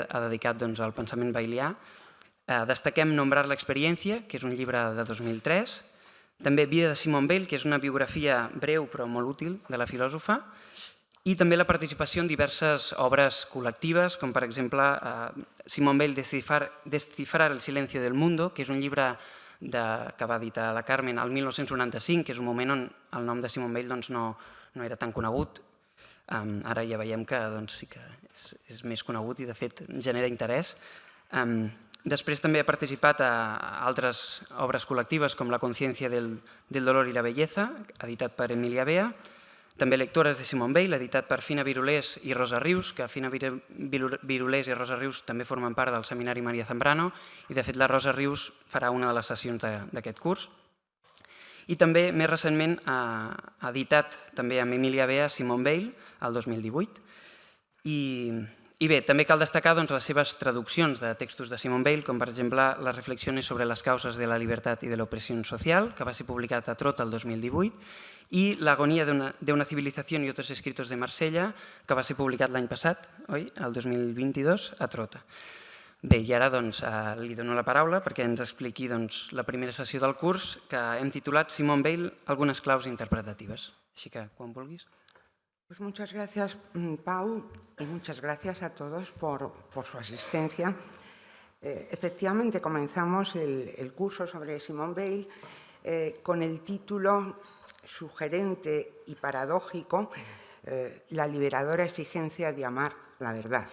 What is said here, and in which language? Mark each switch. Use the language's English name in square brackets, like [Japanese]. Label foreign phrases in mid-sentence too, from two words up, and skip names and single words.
[Catalan] ha dedicat al pensament weilià, destaquem Nombrar la experiencia, que és un llibre de 2003, també Vida de Simone Weil, que és una biografia breu però molt útil de la filòsofa, i també la participació en diverses obres col·lectives, com per exemple Simone Weil Descifrar el silencio del mundo, que és un llibre que va editar la Carmen el 1995, que és un moment on el nom de Simone Weil no era tan conegut. Ara ja veiem que sí que és més conegut i de fet genera interès. Després també ha participat a altres obres col·lectives com La conciencia del dolor y la belleza, editat per Emilia Bea, també Lectores de Simone Weil, editat per Fina Birulés i Rosa Rius, que Fina Birulés i Rosa Rius també formen part del Seminari Maria Zambrano i de fet la Rosa Rius farà una de les sessions d'aquest curs. I també més recentment ha editat també amb Emilia Bea Simone Weil el 2018. I bé, també cal destacar les seves traduccions de textos de Simone Weil, com per exemple Les reflexiones sobre las causas de la libertad y de la opresión social, que va ser publicat a Trota el 2018, i La agonía de una civilización y otros escritos de Marsella, que va ser publicat l'any passat, el 2022, a Trota. Bé, i ara li dono la paraula perquè ens expliqui la primera sessió del curs que hem titulat Simone Weil, algunes claus interpretatives. Així que, quan vulguis. [Spanish] Pues muchas gracias, Pau, y muchas gracias a todos por su asistencia. Efectivamente, comenzamos el curso sobre Simone Weil con el título sugerente y paradójico, La liberadora exigencia de amar la verdad.